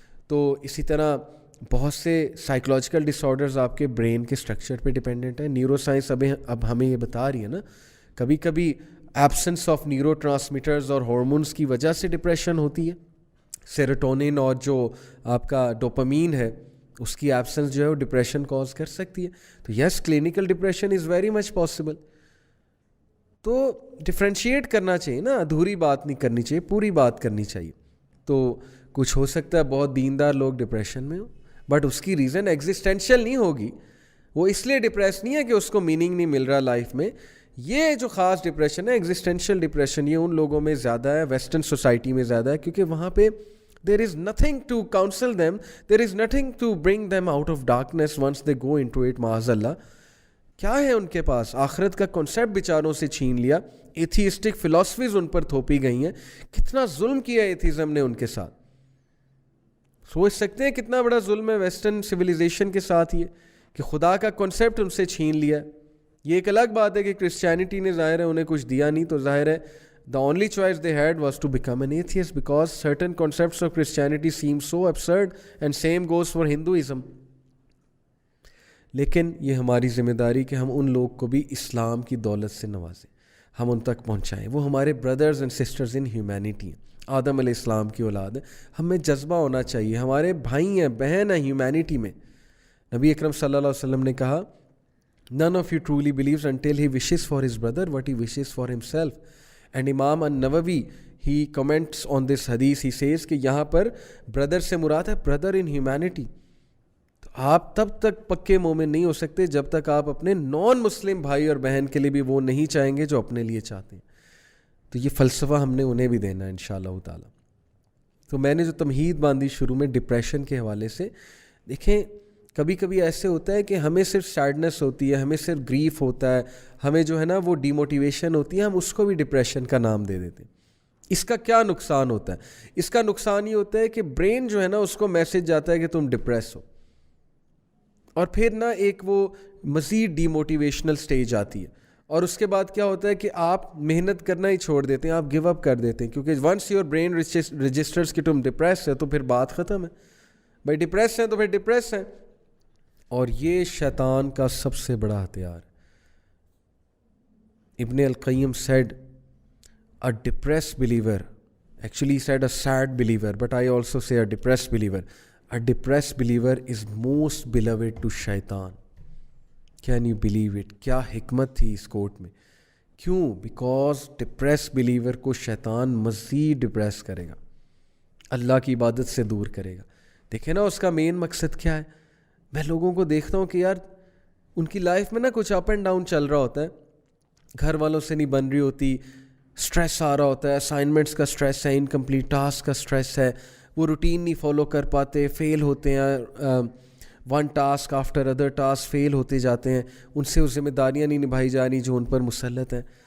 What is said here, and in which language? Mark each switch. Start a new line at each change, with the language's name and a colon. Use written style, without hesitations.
Urdu: تو اسی طرح بہت سے سائیکولوجیکل ڈس آرڈرز آپ کے برین کے اسٹرکچر پہ ڈپینڈنٹ ہے. نیورو سائنس اب ہمیں یہ بتا رہی ہے نا، کبھی کبھی ایبسنس آف نیورو ٹرانسمیٹرز اور ہارمونس کی وجہ سے ڈپریشن ہوتی ہے. سیروٹونن اور جو آپ کا ڈوپامین ہے اس کی ایبسنس جو ہے وہ ڈپریشن کاز کر سکتی ہے.
English: تو yes clinical depression is very much possible.
Urdu: تو ڈفرینشیٹ کرنا چاہیے نا، ادھوری بات نہیں کرنی چاہیے، پوری بات کرنی چاہیے. تو کچھ ہو سکتا ہے بہت دیندار لوگ ڈپریشن میں ہوں، بٹ اس کی ریزن ایگزسٹینشیل نہیں ہوگی، وہ اس لیے ڈپریس نہیں ہے کہ اس کو میننگ نہیں مل رہا لائف میں. یہ جو خاص ڈپریشن ہے ایگزسٹینشیل ڈپریشن، یہ ان لوگوں میں زیادہ ہے، ویسٹرن سوسائٹی میں زیادہ ہے، کیونکہ وہاں پہ
English: there is nothing to counsel them, there is nothing to bring them out of darkness once they go into it.
Urdu: معاذ اللہ کیا ہے ان کے پاس؟ آخرت کا کنسیپٹ بیچاروں سے چھین لیا، ایتھیسٹک فلاسفیز ان پر تھوپی گئی ہیں. کتنا ظلم کیا ایتھیزم نے ان کے ساتھ، سوچ سکتے ہیں کتنا بڑا ظلم ہے ویسٹرن سویلائزیشن کے ساتھ یہ کہ خدا کا کنسیپٹ ان سے چھین لیا. یہ ایک الگ بات ہے کہ کرسچینٹی نے ظاہر ہے
English: انہیں کچھ دیا نہیں، تو ظاہر ہے the only choice they had was to become an atheist because certain concepts of Christianity seem so absurd, and same goes for Hinduism.
Urdu: لیکن یہ ہماری ذمہ داری کہ ہم ان لوگ کو بھی اسلام کی دولت سے نوازیں، ہم ان تک پہنچائیں. وہ ہمارے brothers and sisters in humanity ہیں، آدم علیہ السلام کی اولاد ہے. ہمیں جذبہ ہونا چاہیے، ہمارے بھائی ہیں، بہن ہیں ہیومینٹی میں. نبی اکرم صلی اللہ علیہ وسلم نے کہا
English: none of you truly believes until he wishes for his brother what he wishes for himself. And Imam An-Nawawi, he comments on this hadith, he says
Urdu: کہ یہاں پر برادر سے مراد ہے برادر ان ہیومینٹی. تو آپ تب تک پکے مومن نہیں ہو سکتے جب تک آپ اپنے نان مسلم بھائی اور بہن کے لیے بھی وہ نہیں چاہیں گے جو اپنے لیے چاہتے ہیں. تو یہ فلسفہ ہم نے انہیں بھی دینا ہے انشاءاللہ تعالی. تو میں نے جو تمہید باندھی شروع میں ڈپریشن کے حوالے سے، دیکھیں کبھی کبھی ایسے ہوتا ہے کہ ہمیں صرف سیڈنس ہوتی ہے، ہمیں صرف گریف ہوتا ہے، ہمیں جو ہے نا وہ ڈی موٹیویشن ہوتی ہے، ہم اس کو بھی ڈپریشن کا نام دے دیتے ہیں. اس کا کیا نقصان ہوتا ہے؟ اس کا نقصان یہ ہوتا ہے کہ برین جو ہے نا اس کو میسج جاتا ہے کہ تم ڈپریس ہو، اور پھر نا ایک وہ مزید ڈی موٹیویشنل سٹیج آتی ہے، اور اس کے بعد کیا ہوتا ہے کہ آپ محنت کرنا ہی چھوڑ دیتے ہیں، آپ گیو اپ کر دیتے ہیں، کیونکہ
English: once your brain registers
Urdu: کہ تم ڈپریس ہے تو پھر بات ختم ہے. بھائی ڈپریس ہیں تو پھر ڈپریس ہیں. اور یہ شیطان کا سب سے بڑا ہتھیار.
English: ابن القیم said a depressed believer, actually he said a sad believer, but I also say a depressed believer. A depressed believer is most beloved to shaitan. Can you believe it?
Urdu: کیا حکمت تھی اس کوٹ میں. کیوں؟ بیکاز ڈپریس بلیور کو شیطان مزید depress کرے گا، اللہ کی عبادت سے دور کرے گا. دیکھیں نا اس کا مین مقصد کیا ہے. میں لوگوں کو دیکھتا ہوں کہ یار ان کی لائف میں نا کچھ اپ اینڈ ڈاؤن چل رہا ہوتا ہے، گھر والوں سے نہیں بن رہی ہوتی، سٹریس آ رہا ہوتا ہے، اسائنمنٹس کا سٹریس ہے، انکمپلیٹ ٹاسک کا سٹریس ہے، وہ روٹین نہیں فالو کر پاتے، فیل ہوتے ہیں،
English: one task after other task
Urdu: فیل ہوتے جاتے ہیں، ان سے وہ ذمہ داریاں نہیں نبھائی جا رہی جو ان پر مسلط ہیں.